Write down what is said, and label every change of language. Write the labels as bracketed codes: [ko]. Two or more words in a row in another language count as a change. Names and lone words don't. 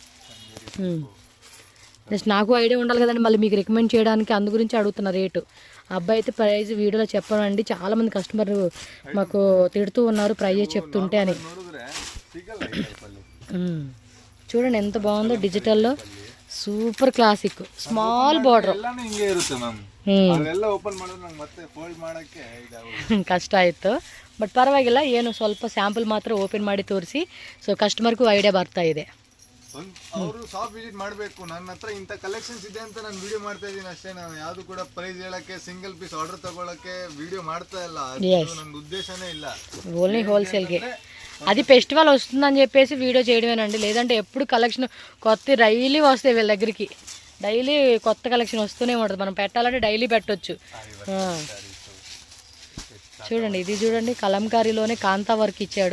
[te] జస్ట్ నాకు ఐడియా ఉండాలి కదండి మళ్ళీ మీకు రికమెండ్ చేయడానికి, అందు గురించి అడుగుతున్న రేటు. అబ్బాయి అయితే ప్రైజ్ వీడియోలో చెప్పనండి. చాలామంది కస్టమర్ మాకు తిడుతూ ఉన్నారు ప్రైజే చెప్తుంటే అని. చూడండి ఎంత బాగుందో డిజిటల్లో. [en] super classic small border. [kn] ಕಷ್ಟ ಆಯಿತು, ಬಟ್ ಪರವಾಗಿಲ್ಲ. ಏನು ಸ್ವಲ್ಪ ಸ್ಯಾಂಪಲ್ ಮಾತ್ರ ಓಪನ್ ಮಾಡಿ ತೋರಿಸಿ. ಸೊ ಕಸ್ಟಮರ್ಗೂ ಐಡಿಯಾ ಬರ್ತಾ ಇದೆ. ಅವರು [en] shop visit [kn] ಮಾಡಬೇಕು. ನನ್ನ ಹತ್ರ ಇಂಥ ಕಲೆಕ್ಷನ್ಸ್ ಇದೆ ಅಂತ ನಾನು ವಿಡಿಯೋ ಮಾಡ್ತಾ ಇದ್ದೀನಿ ಅಷ್ಟೇ. ನಾನು ಯಾವುದು ಕೂಡ ಪ್ರೈಸ್ ಹೇಳಕ್ಕೆ, [en] single piece order [kn] ತಗೊಳಕ್ಕೆ ವಿಡಿಯೋ ಮಾಡ್ತಾ ಇಲ್ಲ. ನನ್ನ ఉద్దేశమే ಇಲ್ಲ. [en] only wholesaleki. [te] అది ఫెస్టివల్ వస్తుందని చెప్పేసి వీడియో చేయడమేనండి. లేదంటే ఎప్పుడు కలెక్షన్ కొత్త డైలీ వస్తాయి వీళ్ళ దగ్గరికి. డైలీ కొత్త కలెక్షన్ వస్తూనే ఉంటుంది. మనం పెట్టాలంటే డైలీ పెట్టొచ్చు. చూడండి ఇది చూడండి, కలంకారీలోనే కాంతా వర్క్ ఇచ్చాడు.